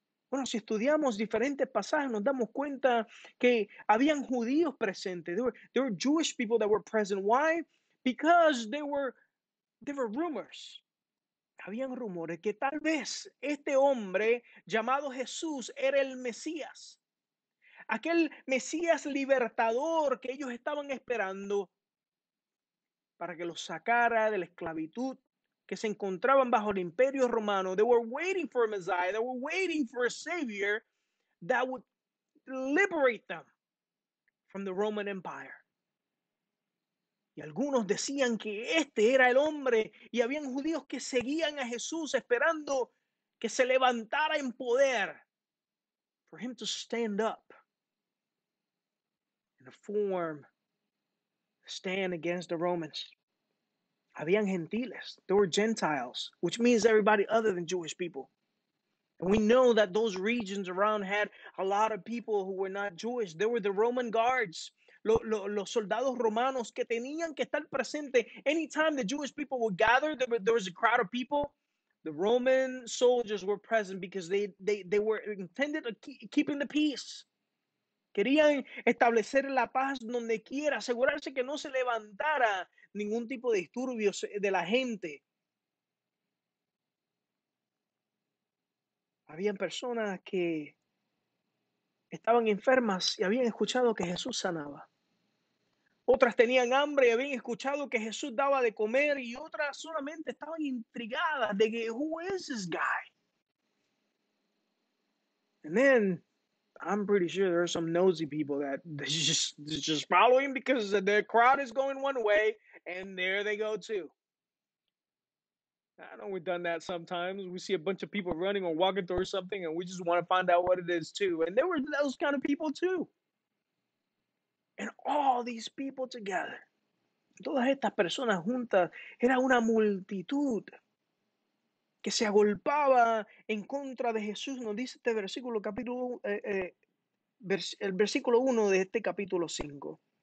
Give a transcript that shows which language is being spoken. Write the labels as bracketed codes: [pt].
[es] Bueno, si estudiamos diferentes pasajes, nos damos cuenta que habían judíos presentes. [en] There were Jewish people that were present. Why? Because there were rumors. [es] Habían rumores que tal vez este hombre llamado Jesús era el Mesías. Aquel Mesías libertador que ellos estaban esperando para que los sacara de la esclavitud que se encontraban bajo el imperio romano. [en] They were waiting for a Messiah. They were waiting for a Savior that would liberate them from the Roman Empire. [es] Y algunos decían que este era el hombre, y habían judíos que seguían a Jesús esperando que se levantara en poder, [en] for him to stand up and stand against the Romans. [es] Habían gentiles. [en] There were Gentiles, which means everybody other than Jewish people. And we know that those regions around had a lot of people who were not Jewish. There were the Roman guards, [es] los soldados romanos que tenían que estar presentes. [en] Anytime the Jewish people would gather, there was a crowd of people. The Roman soldiers were present because they were intended to keeping the peace. [es] Querían establecer la paz donde quiera, asegurarse que no se levantara ningún tipo de disturbios de la gente. Habían personas que estaban enfermas y habían escuchado que Jesús sanaba. Otras tenían hambre y habían escuchado que Jesús daba de comer, y otras solamente estaban intrigadas de que, [en] who is this guy? And then I'm pretty sure there are some nosy people that just follow him because the crowd is going one way, and there they go too. I know we've done that sometimes. We see a bunch of people running or walking towards something, and we just want to find out what it is too. And there were those kind of people too. And all these people together, [es] todas estas personas juntas, era una multitud que se agolpaba en contra de Jesús. Nos dice este versículo, el versículo 1 de este capítulo 5.